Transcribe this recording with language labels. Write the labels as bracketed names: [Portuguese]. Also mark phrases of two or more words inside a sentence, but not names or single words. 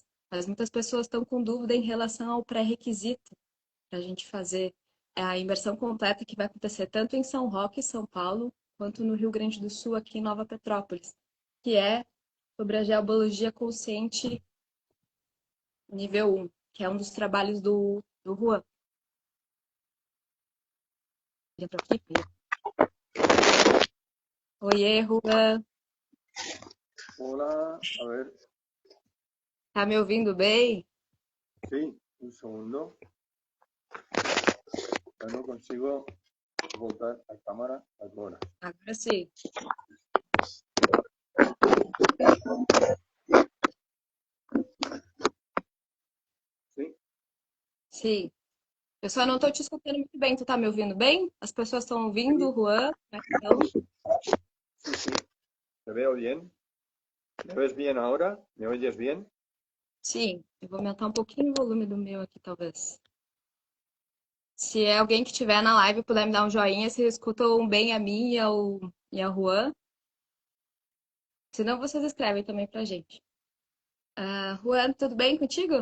[Portuguese] Mas muitas pessoas estão com dúvida em relação ao pré-requisito para a gente fazer a imersão completa que vai acontecer tanto em São Roque, São Paulo, quanto no Rio Grande do Sul, aqui em Nova Petrópolis, que é sobre a geobiologia consciente nível 1, que é um dos trabalhos do Juan. Oiê, Juan. [Spanish] Hola, a ver, [Portuguese] Tá me ouvindo bem? [Spanish] sí, un segundo. Ya no consigo voltar a cámara ahora. [Portuguese] Agora sim. [Spanish] Sí, [Portuguese] Sim. Eu só não estou te escutando muito bem. Tu tá me ouvindo bem? As pessoas estão ouvindo, [Spanish] sí, [Portuguese] Juan? Como é que estão? [Spanish] sí, sí. Te veo bien. ¿Me ves bien ahora? ¿Me oyes bien? [Portuguese] Sim. Eu vou aumentar um pouquinho o volume do meu aqui, talvez. Se é alguém que estiver na live puder me dar um joinha, se escutam bem a mim e a Juan. Senão vocês escrevem também pra gente. Juan, tudo bem contigo?